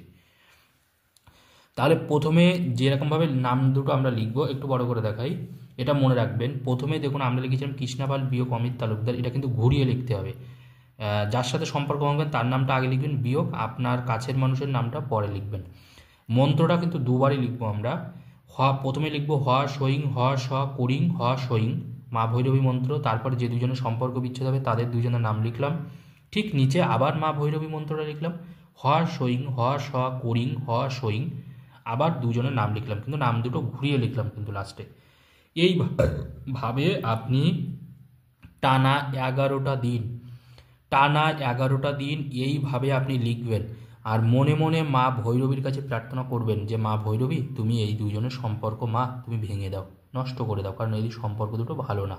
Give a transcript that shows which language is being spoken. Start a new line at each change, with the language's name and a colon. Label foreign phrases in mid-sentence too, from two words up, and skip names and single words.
Bangla: তাহলে প্রথমে যেরকমভাবে নাম দুটো আমরা লিখবো, একটু বড় করে দেখাই, এটা মনে রাখবেন। প্রথমে দেখুন আমরা লিখেছিলাম কৃষ্ণপাল বিয়োগ অমিত তালুকদার, এটা কিন্তু ঘুরিয়ে লিখতে হবে। যার সাথে সম্পর্ক ভাঙবেন তার নামটা আগে লিখবেন, বিয়োগ আপনার কাছের মানুষের নামটা পরে লিখবেন। মন্ত্রটা কিন্তু দুবারই লিখবো আমরা। প্রথমে লিখবো হ সইং হ স করিং হ সইং, মা ভৈরবী মন্ত্র। তারপর যে দুজনের সম্পর্ক বিচ্ছেদ হবে তাদের দুজনের নাম লিখলাম। ঠিক নিচে আবার মা ভৈরবী মন্ত্রটা লিখলাম, হ সইং হ স করিং হ সইং, আবার দুজনের নাম লিখলাম, কিন্তু নাম দুটো ঘুরিয়ে লিখলাম কিন্তু লাস্টে। এইভাবে আপনি টানা 11টা দিন, টানা 11টা দিন এইভাবে আপনি লিখবেন। আর মনে মনে মা ভৈরবীর কাছে প্রার্থনা করবেন যে মা ভৈরবী তুমি এই দুজনের সম্পর্ক মা তুমি ভেঙে দাও, নষ্ট করে দাও, কারণ এই সম্পর্ক দুটো ভালো না।